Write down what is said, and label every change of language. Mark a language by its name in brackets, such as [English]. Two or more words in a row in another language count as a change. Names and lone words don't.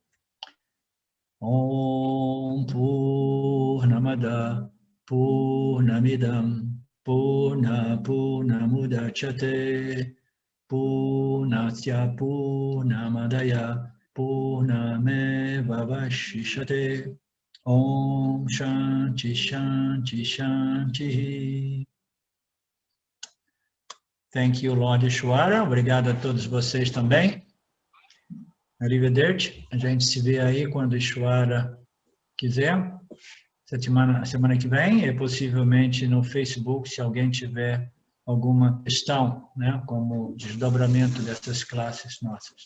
[Sanskrit] ॐ पूर्णमदः पूर्णमिदं पूर्णमुदच्यते पूर्णस्य पूर्णमादाय पूर्णमेवावशिष्यते. ॐ शान्तिः शान्तिः शान्तिः. [English] Thank you, Lord Ishwara. [Portuguese] Obrigado a todos vocês também. Arrivederci. A gente se vê aí quando Ishwara quiser. Semana que vem, e possivelmente no Facebook, se alguém tiver alguma questão, né, como desdobramento dessas classes nossas.